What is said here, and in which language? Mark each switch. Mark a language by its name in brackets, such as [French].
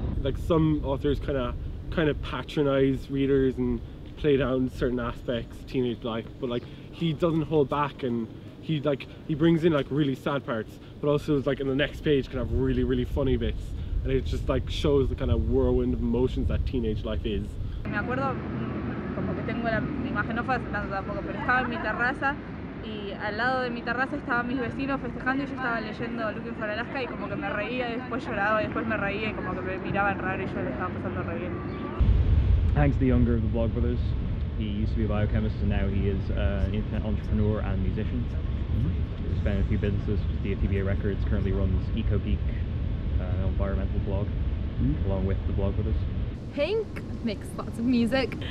[English] Like some authors kind of patronize readers and play down certain aspects of teenage life, but like he doesn't hold back, and he brings in like really sad parts, but also like in the next page can have really, really funny bits, and it just like shows the kind of whirlwind of emotions that teenage life is. [Spanish] Me acuerdo como que tengo la imagen, no fue hace tanto tampoco, pero estaba en mi terraza y al lado de mi terraza estaban mis vecinos festejando y yo estaba leyendo Looking for Alaska y como que me reía y después lloraba y después me reía y como que me miraban raro y yo le estaba pasando re bien. [English] Hank's the younger of the Vlogbrothers. He used to be a biochemist, and now he is an internet entrepreneur and musician. He's founded a few businesses, TBA Records, currently runs EcoGeek, an environmental blog, along with the Vlogbrothers. Hank makes lots of music.